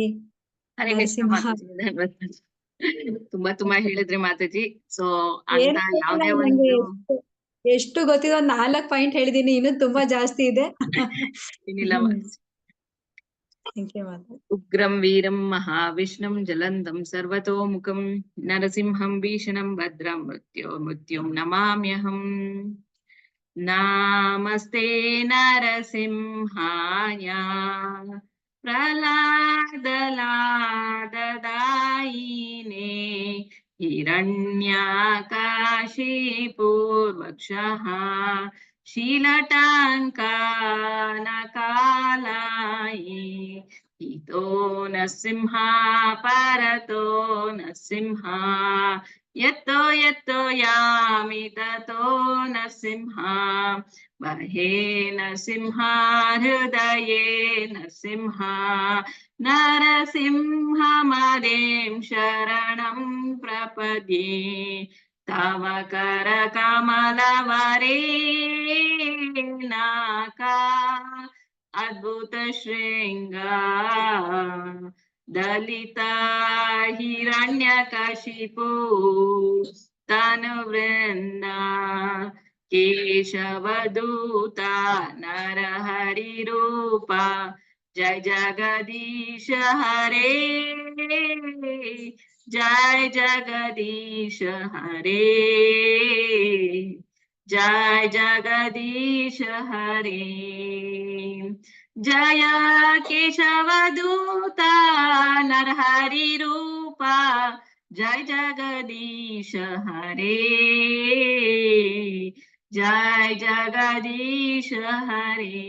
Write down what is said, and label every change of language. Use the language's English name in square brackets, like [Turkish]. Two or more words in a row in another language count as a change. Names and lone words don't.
[Kannada] ಹರೇ ಕೃಷ್ಣ ಮಾತಾಜಿ. ತುಂಬಾ ಹೇಳಿದ್ರಿ ಮಾತಾಜಿ. ಸೊ ಅಂತ ಯಾವ್ದೇ ಒಂದು ಎಷ್ಟು ಗೊತ್ತಿದೆ, 4 ಪಾಯಿಂಟ್ ಹೇಳಿದೀನಿ, ಇನ್ನು ತುಂಬಾ ಜಾಸ್ತಿ ಇದೆ. ಏನಿಲ್ಲ. [Sanskrit] ಉಗ್ರಂ ವೀರಂ ಮಹಾವಿಷ್ಣುಂ ಜಲಂಧಂ ಸರ್ವತೋಮುಖಂ ನರಸಿಂಹಂ ಭೀಷಣಂ ಭದ್ರಂ ಮೃತ್ಯುಂ ನಮಾಮ್ಯಹಂ. ನಮಸ್ತೆ ನರಸಿಂಹಾಯ ಪ್ರಹ್ಲಾದಲಾದದಾಯಿನೇ ಹಿರಣ್ಯಕಾಶಿಪೂರ್ವಕ್ಷಃ ಶೀಲಟಾಂಕಾನಕಾಲಾಯಿ ಹಿತೋ ನರಸಿಂಹ ಪರತೋ ನರಸಿಂಹ ಯತ್ತೋ ಯಾಮಿ ತತೋ ನರಸಿಂಹ ಬಹೇ ನರಸಿಂಹ ಹೃದಯೇ ನರಸಿಂಹ ನರಸಿಂಹ ಮದೇಂ ಶರಣಂ ಪ್ರಪದ್ಯೆ ತವ ಕರ ಕಮಲವರೇಣಾಕ ಅದ್ಭುತ ಶೃಂಗ ದಲಿತ ಹಿರಣ್ಯಕಶಿಪು ತನುವೃಂದ ಕೇಶವದೂತ ನರಹರಿ ರೂಪ ಜಯ ಜಗದೀಶ ಹರೇ ಜಯ ಜಗದೀಶ ಹರೇ जय जगदीश हरे। जय केशवदूता नरहरि रूपा, जय जगदीश हरे। जय जगदीश हरे।